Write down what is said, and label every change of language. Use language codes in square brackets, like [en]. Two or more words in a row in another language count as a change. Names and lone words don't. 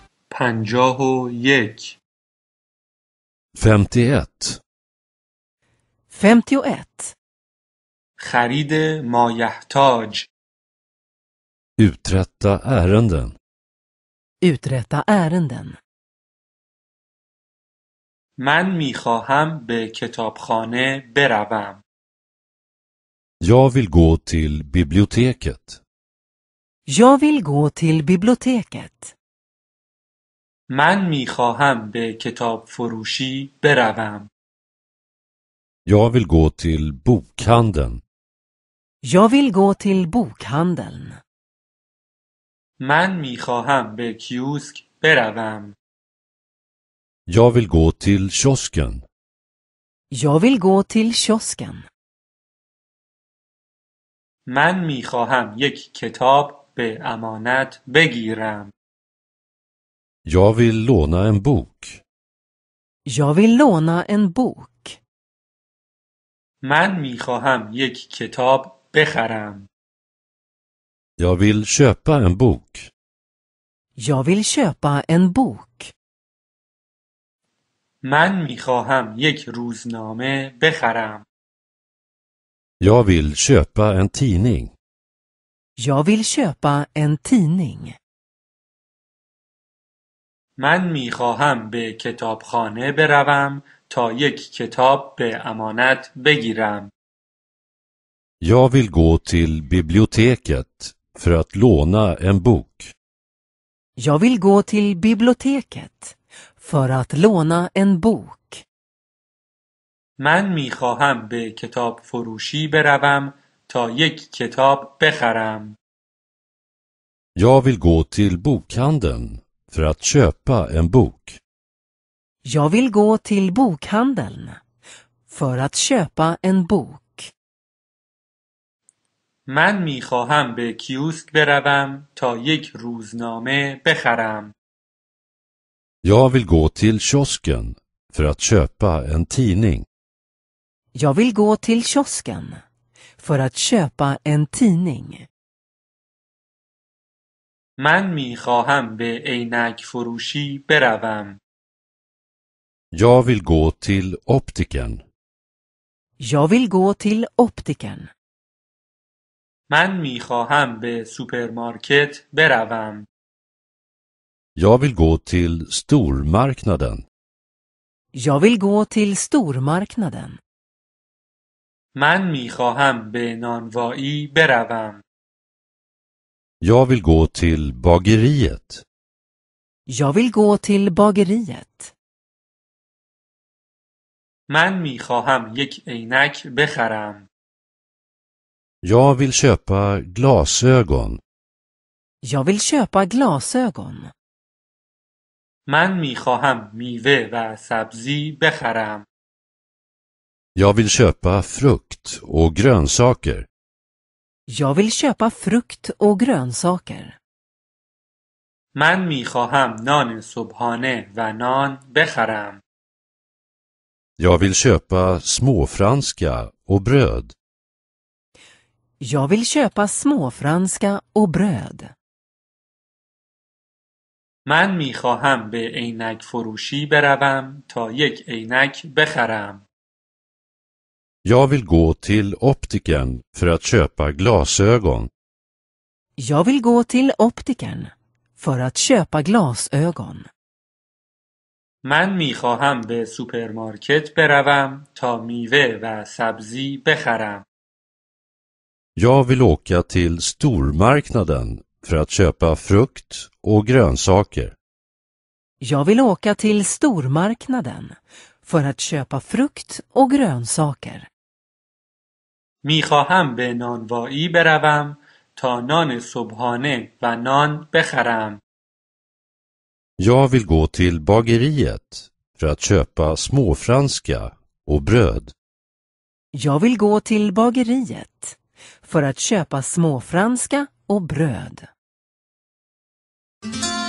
[fa] 51 51. 51. خرید مایحتاج [sv] Uträtta ärenden. Uträtta ärenden. [fa] من میخواهم به کتابخانه بروم. [sv] Jag vill gå till biblioteket. Jag vill gå till biblioteket. [fa] من میخواهم به کتاب فروشی بروم. [sv] Jag vill gå till bokhandeln. Jag vill gå till bokhandeln. [fa] من میخواهم به کیوسک بروم. [sv] Jag vill gå till kiosken. Jag vill gå till kiosken. [fa] من میخواهم یک کتاب به امانت بگیرم. [sv] Jag vill låna en bok. Jag vill låna en bok. [fa] من میخواهم یک کتاب بخرم. [sv] Jag vill köpa en bok. Jag vill köpa en bok. [fa] من میخواهم یک روزنامه بخرم. [sv] Jag vill köpa en tidning. Jag vill köpa en tidning. [fa] من میخواهم به کتابخانه بروم تا یک کتاب به امانت بگیرم. [sv] Jag vill gå till biblioteket för att låna en bok. Jag vill gå till biblioteket för att låna en bok. [fa] من میخواهم به کتاب فروشی بروم تا یک کتاب بخرم. [sv] Jag vill gå till bokhandeln för att köpa en bok. Jag vill gå till bokhandeln för att köpa en bok. [fa] من میخواهم به کیوسک بروم تا یک روزنامه بخرم. [sv] Jag vill gå till kiosken för att köpa en tidning. Jag vill gå till kiosken för att köpa en tidning. [fa] من میخواهم به عینک فروشی بروم. [sv] Jag vill gå till optikern. Jag vill gå till optikern. [fa] من میخواهم به سوپرمارکت بروم. [sv] Jag vill gå till stormarknaden. Jag vill gå till stormarknaden. [fa] من میخواهم به نانوایی بروم. [sv] Jag vill gå till bageriet. Jag vill gå till bageriet. [fa] من میخواهم یک عینک بخرم. [sv] Jag vill köpa glasögon. Jag vill köpa glasögon. [fa] من میخواهم میوه و سبزی بخرم. [sv] Jag vill köpa frukt och grönsaker. Jag vill köpa frukt och grönsaker. [fa] من میخواهم نان صبحانه و نان بخرم. [sv] Jag vill köpa småfranska och bröd. Jag vill köpa småfranska och bröd. [fa] من میخواهم به عینک فروشی بروم تا یک عینک بخرم. [sv] Jag vill gå till optikern för att köpa glasögon. Jag vill gå till optikern för att köpa glasögon. [fa] من میخواهم به سوپرمارکت بروم تا میوه و سبزی بخرم. [sv] Jag vill åka till stormarknaden för att köpa frukt och grönsaker. Jag vill åka till stormarknaden för att köpa frukt och grönsaker. [fa] میخواهم به نانوایی بروم تا نان صبحانه و نان بخرم. [sv] Jag vill gå till bageriet för att köpa småfranska och bröd. Jag vill gå till bageriet för att köpa småfranska och bröd.